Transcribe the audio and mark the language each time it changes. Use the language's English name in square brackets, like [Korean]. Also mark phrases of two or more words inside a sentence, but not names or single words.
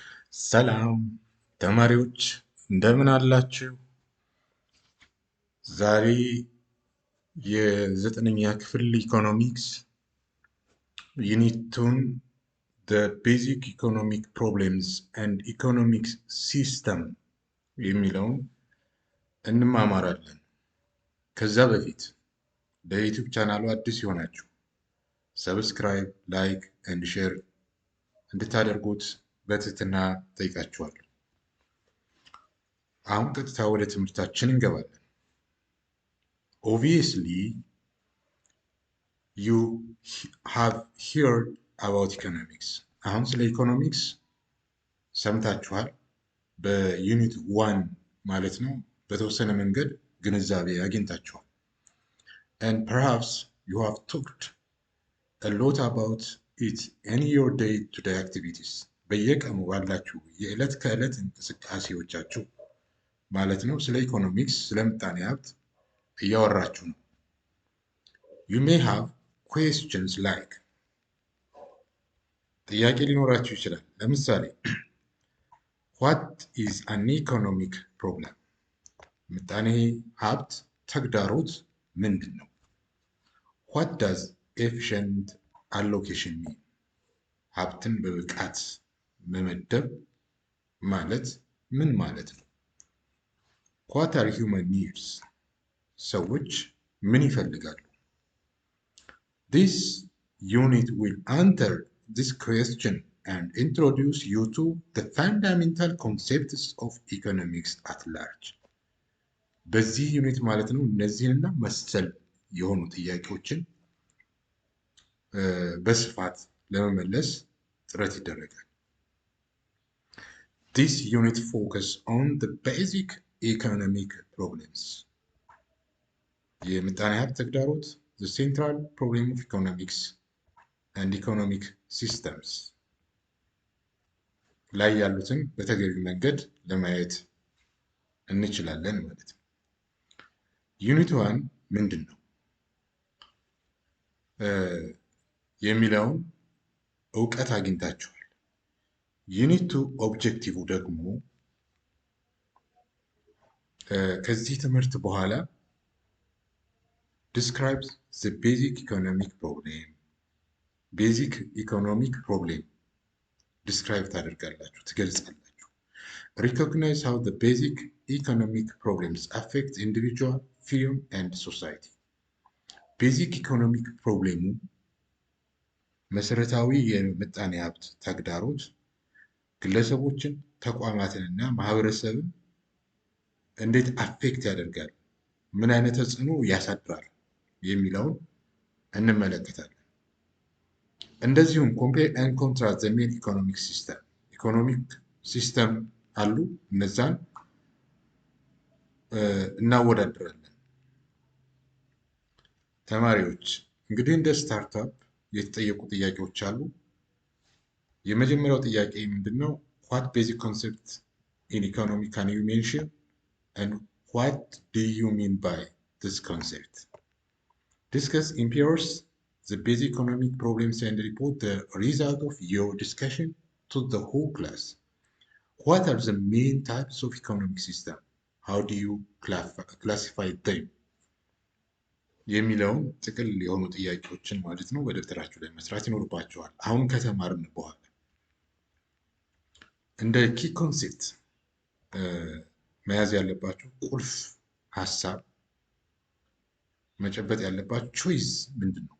[Amharic] ሰላም ተማሪዎች እንደምን አላችሁ? ዛሬ የዘጠነኛ ክፍል ኢኮኖሚክስ ዩኒቱን [English] the basic economic problems and economic system [Amharic] የሚለውን እንማማራለን። ከዛ በፊት ለዩቲዩብ ቻናሉ አዲስ የሆናችሁ ሰብስክራይብ፣ [English] like and share [Amharic] እንድታደርጉት በትህትና ጠይቃችኋለሁ። አሁን ቀጥታ ወደ ትምህርታችን እንገባለን። [English] Obviously, you have heard about economics. [Amharic] አሁን ስለ ኢኮኖሚክስ ሰምታችኋል። በዩኒት 1 ማለት ነው። በተወሰነ መንገድ ግንዛቤ አግኝታችኋል። [English] And perhaps you have talked a lot about it in your day-to-day activities. [Amharic] በየቀኑ ባላችሁ የዕለት ከዕለት እንቅስቃሴዎቻችሁ ማለት ነው ስለ ኢኮኖሚክስ፣ ስለ ምጣኔ ሀብት እያወራችሁ ነው። [English] You may have questions like [Amharic] ጥያቄ ሊኖራችሁ ይችላል። ለምሳሌ [English] what is an economic problem? [Amharic] ምጣኔ ሀብት ተግዳሮት ምንድን ነው? [English] What does efficient allocation mean? [Amharic] ሀብትን በብቃት መመደብ ማለት ምን ማለት ነው? [English] What are human needs? [Amharic] ሰዎች ምን ይፈልጋሉ? [English] This unit will answer this question and introduce you to the fundamental concepts of economics at large. [Amharic] በዚህ ዩኒት ማለት ነው እነዚህንና መሰል የሆኑ ጥያቄዎችን በስፋት ለመመለስ ጥረት ይደረጋል። [English] This unit focuses on the basic economic problems. [Amharic] የምጣኔ ሀብት ተግዳሮት [English] the central problem of economics and economic systems [Amharic] ላይ ያሉትን በተገቢ መንገድ ለማየት እንችላለን ማለት ነው። ዩኒት 1 ምንድን ነው የሚለውን እውቀት አግኝታችኋል። ዩኒት 2 ኦብጀክቲቭ ደግሞ ከዚህ ትምህርት በኋላ [English] describes the basic economic problem. basic economic problem describe [Amharic] ታደርጋላችሁ፣ ትገልጻላችሁ። [English] recognize how the basic economic problems affect individual, firm and society. basic economic problem [Amharic] መሰረታዊ የምጣኔ ሀብት ተግዳሮት ግለሰቦችን፣ ተቋማትንና ማህበረሰብን እንዴት አፌክት ያደርጋል፣ ምን አይነት ተጽዕኖ ያሳድራል የሚለውን እንመለከታለን። እንደዚሁም [English] compare and contrast the main economic system፣ economic system [Amharic] አሉ፣ እነዛን እናወዳድራለን። ተማሪዎች እንግዲህ እንደ ስታርታፕ የተጠየቁ ጥያቄዎች አሉ። የመጀመሪያው ጥያቄ ምንድነው? [English] what basic concept in economics can you mention and what do you mean by this concept? Discuss in pairs the basic economic problems and report the result of your discussion to the whole class. What are the main types of economic system? How do you classify them? [Amharic] የሚለውን ጥቅል የሆኑ ጥያቄዎችን ማለት ነው በደብተራችሁ ላይ መስራት ይኖርባችኋል። አሁን ከተማርን በኋላ እንደ [English] key concept [Amharic] መያዝ ያለባችሁ ቁልፍ ሀሳብ መጨበጥ ያለባችሁ ቾይስ ምንድን ነው?